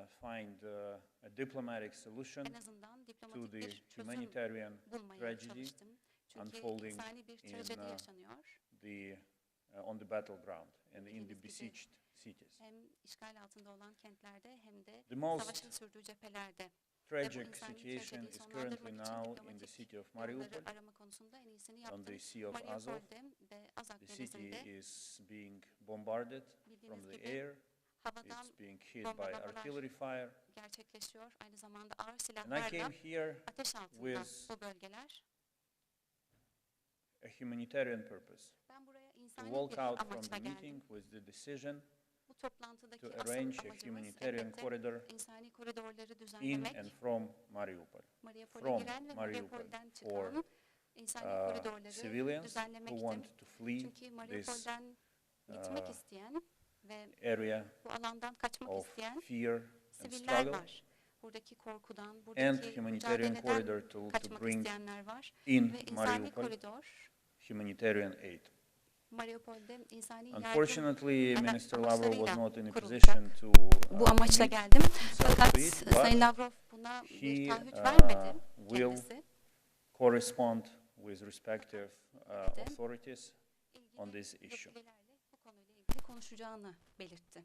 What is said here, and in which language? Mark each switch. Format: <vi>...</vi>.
<en>find a diplomatic solution</en> <tr>En azından</tr> <en>to</en> <tr>diplomatik</tr> <en>the</en> <tr>bir çözüm</tr> <en>humanitarian</en> <tr>bulmaya</tr> <en>tragedy</en> <tr>çalıştım. Çünkü</tr> <en>unfolding</en> <tr>insani bir</tr> <en>in</en> <tr>trajedi yaşanıyor.</tr> <en>on the battleground and in the</en> <tr>Bildiğiniz gibi</tr> <en>besieged cities.</en> <tr>hem işgal altında olan kentlerde hem de</tr> <en>The most</en> <tr>savaşın sürdüğü cephelerde.</tr> <en>tragic</en> <tr>insani</tr> <en>situation</en> <tr>trajediyi</tr> <en>is currently</en> <tr>sonlandırmak için</tr> <en>now in the</en> <tr>diplomatik</tr> <en>city of Mariupol.</en> <tr>yolları arama konusunda en iyisini</tr> <en>On</en> <tr>yaptım.</tr> <en>the Sea of Azov.</en> <tr>Mariupol'de ve Azak</tr> <en>The city</en> <tr>denizinde</tr> <en>is being bombarded</en> <tr>bildiğiniz</tr> <en>from the</en> <tr>gibi</tr> <en>air.</en> <tr>havadan</tr> <en>It's being hit by</en> <tr>bombalamalar</tr> <en>artillery fire.</en> <tr>gerçekleşiyor. Aynı zamanda ağır</tr> <en>And I</en> <tr>silahlarla</tr> <en>came here</en> <tr>ateş altında</tr> <en>with</en> <tr>bu bölgeler.</tr> <en>a humanitarian purpose.</en> <tr>Ben buraya</tr> <en>To</en> <tr>insani</tr> <en>walk</en> <tr>bir</tr> <en>out from</en> <tr>amaçla</tr> <en>the meeting</en> <tr>geldim.</tr> <en>with the decision</en> <tr>Bu toplantıdaki</tr> <en>to</en> <tr>asıl</tr> <en>arrange a</en> <tr>amacımız</tr> <en>humanitarian</en> <tr>elbette</tr> <en>corridor</en> <tr>insani koridorları</tr> <en>in</en> <tr>düzenlemek,</tr> <en>and from Mariupol.</en> <tr>Mariupol'e</tr> <en>from</en> <tr>giren ve</tr> <en>Mariupol</en> <tr>Mariupol'den</tr> <en>for</en> <tr>çıkan insani koridorları</tr> <en>civilians who</en> <tr>düzenlemekti.</tr> <en>want to flee</en> <tr>Çünkü</tr> <en>this</en> <tr>Mariupol'den gitmek isteyen ve</tr> <en>area</en> <tr>bu alandan kaçmak</tr> <en>of</en> <tr>isteyen</tr> <en>fear and</en> <tr>siviller</tr> <en>struggle,</en> <tr>var. Buradaki korkudan,</tr> <en>and</en> <tr>buradaki</tr> <en>humanitarian</en> <tr>mücadeleden</tr> <en>corridor to</en> <tr>kaçmak</tr> <en>bring</en> <tr>isteyenler var.</tr> <en>in</en> <tr>Ve insani</tr> <en>Mariupol</en> <tr>koridor,</tr> <en>humanitarian aid.</en> <tr>Mariupol'de insani yardım</tr> <en>Unfortunately, Minister Lavrov was</en> <tr>amaçlarıyla</tr> <en>not in a</en> <tr>kurulacak.</tr> <en>position to</en> <tr>Bu amaçla</tr> <en>commit</en> <tr>geldim.</tr> <en>himself</en> <tr>Fakat</tr> <en>to it,</en> <tr>Sayın</tr> <en>but</en> <tr>Lavrov buna</tr> <en>he</en> <tr>bir taahhüt vermedi</tr> <en>will</en> <tr>kendisi.</tr> <en>correspond with respective authorities on</en> <tr>İlgili</tr> <en>this issue.</en> <tr>yetkililerle bu konuyla ilgili konuşacağını belirtti.</tr>